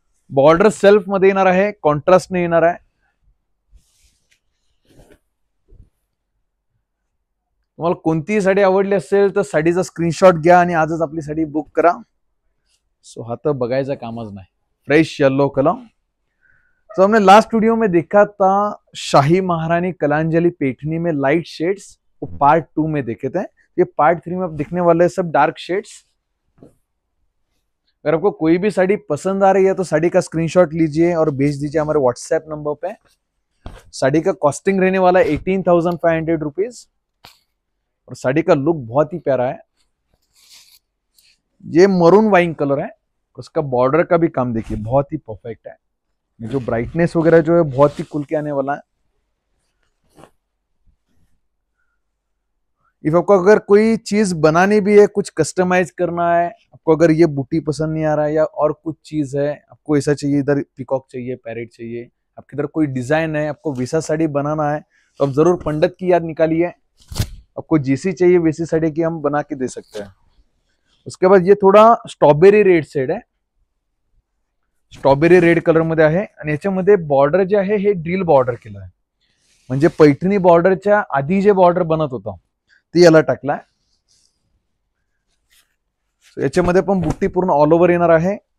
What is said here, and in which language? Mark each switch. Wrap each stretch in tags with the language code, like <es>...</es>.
<mr>Border self मध्ये येणार आहे, कॉन्ट्रास्ट ने येणार आहे. तुम्हाला कोणतीही साडी आवडली असेल तर साडीचा स्क्रीनशॉट घ्या आणि आजच आपली साडी बुक करा. सो हा तो बघायचा कामच नाही. Fresh yellow colour.</mr> <hi>तो हमने लास्ट वीडियो में देखा था शाही महारानी कलांजलि पैठनी में लाइट शेड्स. वो पार्ट 2 में देखे थे. ये पार्ट 3 में आप दिखने वाले हैं सब डार्क शेड्स. अगर आपको कोई भी साड़ी पसंद आ रही है तो साड़ी का स्क्रीनशॉट लीजिए और भेज दीजिए हमारे व्हाट्सएप नंबर पे. साड़ी का कॉस्टिंग रहने वाला है 18,500 रुपीज और साड़ी का लुक बहुत ही प्यारा है. ये मरून वाइन कलर है. उसका बॉर्डर का भी काम देखिए बहुत ही परफेक्ट है. जो ब्राइटनेस वगैरह जो है बहुत ही खुल के आने वाला है. इफ आपको अगर कोई चीज बनानी भी है, कुछ कस्टमाइज करना है, आपको अगर ये बूटी पसंद नहीं आ रहा है या और कुछ चीज है, आपको ऐसा चाहिए, इधर पीकॉक चाहिए, पैरेट चाहिए, आपके इधर कोई डिजाइन है, आपको वैसा साड़ी बनाना है तो आप जरूर पंडित की याद निकालिए. आपको जैसी चाहिए वैसी साड़ी की हम बना के दे सकते हैं. उसके बाद ये थोड़ा स्ट्रॉबेरी रेड शेड है.</hi> <mr>स्ट्रॉबेरी रेड कलर मध्ये आहे आणि याच्यामध्ये बॉर्डर जे आहे हे ड्रिल बॉर्डर केलं आहे. म्हणजे पैठणी बॉर्डरच्या आधी जे बॉर्डर बनत होतं ते याला टाकलाय. याच्यामध्ये पण बुट्टी पूर्ण ऑल ओव्हर येणार आहे.</mr>